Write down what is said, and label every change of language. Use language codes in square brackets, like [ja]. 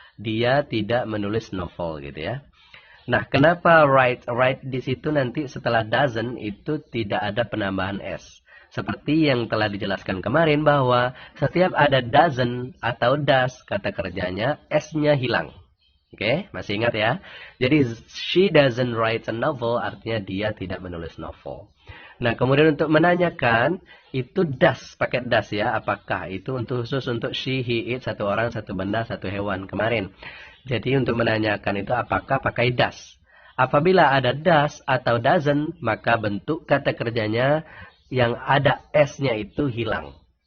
[id] Dia tidak menulis novel gitu ya. Nah, kenapa write? Write di situ nanti setelah doesn't itu tidak ada penambahan s. Seperti yang telah dijelaskan kemarin bahwa setiap ada doesn't atau does kata kerjanya s-nya hilang. Oke, masih ingat ya? Jadi [en] she doesn't write a novel [id] artinya dia tidak menulis novel. Nah, kemudian untuk menanyakan itu does, pakai does ya. Apakah itu untuk khusus untuk she, he, it, satu orang, satu benda, satu hewan kemarin. Jadi untuk menanyakan itu apakah pakai does. Apabila ada does atau doesn't, maka bentuk kata kerjanya yang ada s-nya itu hilang.